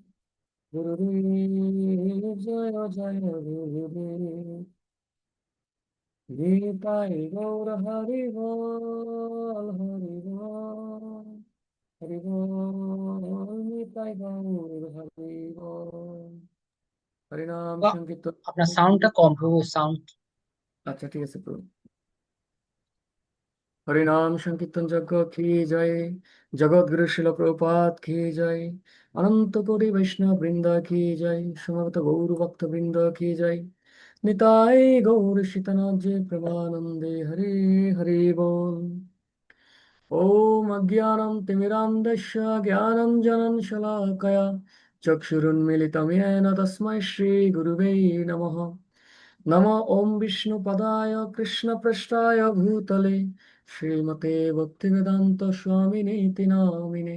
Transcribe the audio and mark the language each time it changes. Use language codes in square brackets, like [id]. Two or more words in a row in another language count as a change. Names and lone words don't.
[hi] गुरुदेव जय जय गुरुदेव गीताय गौर हरि बोल हरि बोल हरि बोल गीताय गौर हरि बोल हरिनाम [bn] বাহ, সংকীর্তন। আপনার সাউন্ডটা কম প্রভু, সাউন্ড। আচ্ছা ঠিক আছে প্রভু। [hi] हरिनाम संकीर्तन यज्ञ की जय। जगत गुरु शिल प्रभुपाद की जय। अनंत कोटि वैष्णव वृंद की जय। समस्त गौर भक्त वृंद की जय। निताय गौर सीतनाथ जय प्रेमानंदे हरे हरे बोल। [sa] ॐ अज्ञानं तिमिरान्धस्य ज्ञानञ्जनं शलाकया चक्षुरुन्मीलितं येन तस्मै श्रीगुरुवे नमः। नमो ॐ विष्णुपदाय कृष्णपृष्ठाय भूतले श्रीमते भक्तिवेदान्त स्वामिनीति नामिने।